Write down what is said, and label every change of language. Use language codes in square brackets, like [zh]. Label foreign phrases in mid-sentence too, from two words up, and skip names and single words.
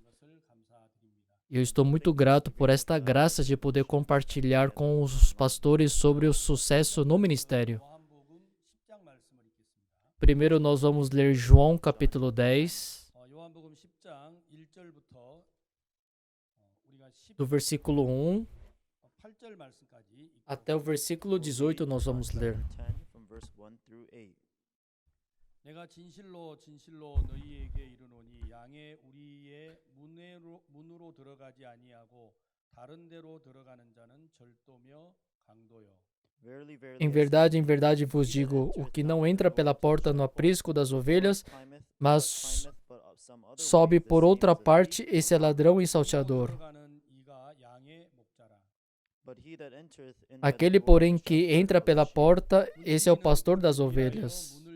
[pt] Eu estou muito grato por esta graça de poder compartilhar com os pastores sobre o sucesso no ministério. Primeiro nós vamos ler João capítulo 10, do versículo 1 até o versículo 18 nós vamos ler. [ko] 내가 진실로 진실로 너희에게 이르노니 양의 우리의 문으로 들어가지 아니하고 다른 데로 들어가는 자는 절도며 강도요. [pt] Em verdade vos digo, o que não entra pela porta no aprisco das ovelhas, mas sobe por outra parte, esse é ladrão e salteador. Aquele, porém, que entra pela porta, esse é o pastor das ovelhas.